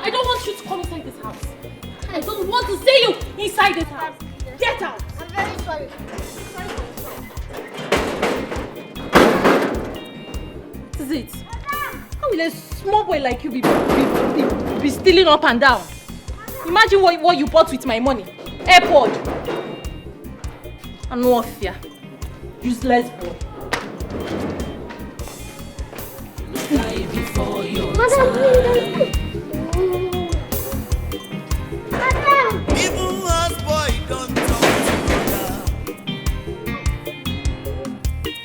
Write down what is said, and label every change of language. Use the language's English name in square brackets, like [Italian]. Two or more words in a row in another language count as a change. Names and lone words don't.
[English] I don't want you to come inside this house. I don't want to see you inside this house. Get out! I'm very sorry. Sorry for yourself. This is it. How will a small boy like you be stealing up and down? Imagine what you bought with my money. AirPod. And no fear. Useless boy. Die before your Madam, time. Madam. Even as boy don't talk to you.